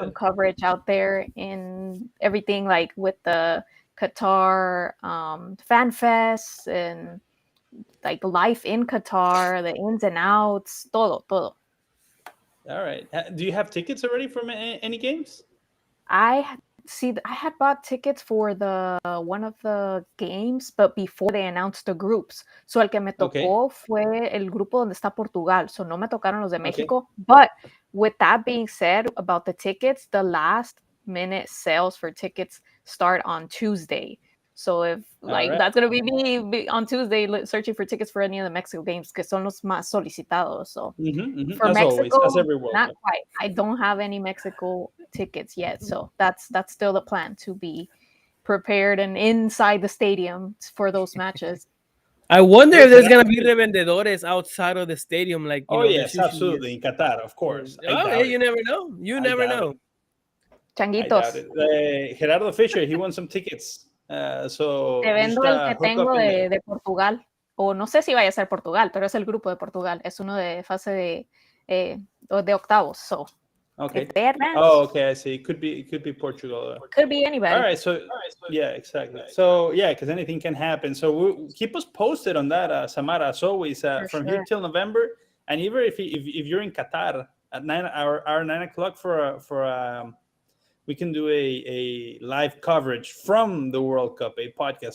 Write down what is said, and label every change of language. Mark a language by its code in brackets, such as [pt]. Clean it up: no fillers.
[en] Some coverage out there in everything, like with the Qatar fan fest and like life in Qatar, the ins and outs, todo. All right. Do you have tickets already from any games? I had bought tickets for the one of the games, but before they announced the groups. [es] So el que me tocó fue el grupo donde está Portugal. So no me tocaron los de Mexico. [en] But with that being said, about the tickets, the last minute sales for tickets start on Tuesday. So if that's gonna be me on Tuesday searching for tickets for any of the Mexico games, [es] que son los más solicitados. [en] So for as Mexico, always, as every World not Cup. quite. I don't have any Mexico tickets yet, so that's still the plan, to be prepared and inside the stadium for those matches. I wonder if there's gonna be revendedores outside of the stadium, like yes, absolutely, in Qatar, of course. You never know. You never know. [es] Changuitos. [en] Gerardo Fisher, he won some tickets. So [es] te vendo el que tengo de Portugal, o no sé si vaya a ser Portugal, pero es el grupo de Portugal, es uno de fase de octavos, so [en] Okay. If they advance, Oh, okay. I see. It could be Portugal. could be anybody. All right. So yeah, exactly. So yeah, because anything can happen. So keep us posted on that, Samara. As always, For from sure. here till November, and even if you're in Qatar at 9 o'clock we can do a live coverage from the World Cup, a podcast.